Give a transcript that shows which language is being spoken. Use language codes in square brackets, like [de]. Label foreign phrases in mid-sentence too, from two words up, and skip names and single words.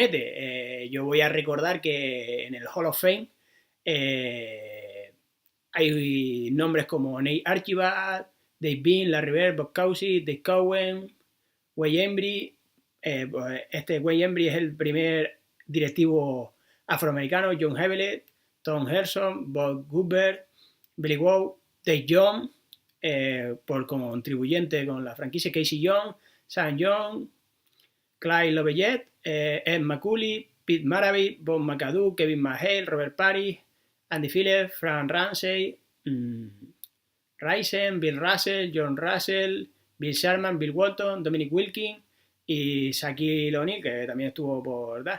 [es] Yo voy a recordar que en el Hall of Fame hay nombres como Nate Archibald, Dave Bean, Larry Bird, Bob Cousy, Dave Cowen, Wayne Embry. Pues este Wayne Embry es el primer directivo afroamericano. John Hewlett, Tom Herson, Bob Goodber, Billy Wow, Dave Young, por como contribuyente con la franquicia, Casey Young, Sam Young, Clyde Lovellette, Ed McCulley, Pete Maravich, Bob McAdoo, Kevin McHale, Robert Parry, Andy Phillips, Frank Ramsey, Ryzen, Bill Russell, John Russell, Bill Sharman, Bill Walton, Dominic Wilkins y Shaquille O'Neal, que también estuvo por dar.